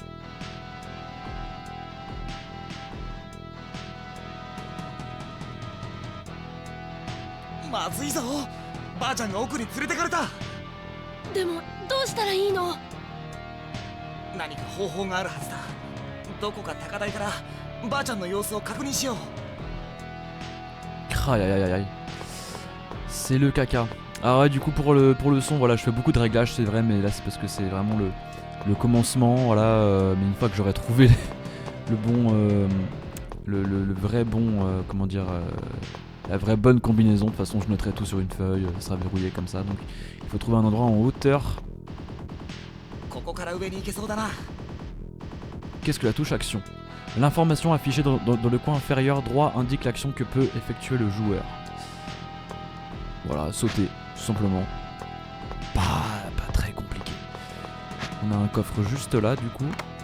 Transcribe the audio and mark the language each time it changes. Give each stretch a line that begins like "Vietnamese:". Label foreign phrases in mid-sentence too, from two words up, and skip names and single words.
Japanese: まずいぞ、ばあちゃんが奥に連れてかれた。でもどうしたらいいの？何か方法があるはずだ。どこか高台からばあちゃんの様子を確認しよう。
French: Aïe aïe aïe aïe. C'est le caca. Ah ouais, du coup pour le son, voilà, je fais beaucoup de réglages, c'est vrai, mais là c'est parce que c'est vraiment le commencement, voilà. Mais une fois que j'aurai trouvé le bon, le vrai bon, comment dire, la vraie bonne combinaison. De toute façon, je noterai tout sur une feuille, ça sera verrouillé comme ça. Donc il faut trouver un endroit en hauteur.
Japanese: ここから上に行けそうだな。
French: Qu'est-ce que la touche action? L'information affichée dans le coin inférieur droit indique l'action que peut effectuer le joueur. Voilà, sauter, tout simplement. Pas très compliqué. On a un coffre juste là, du coup.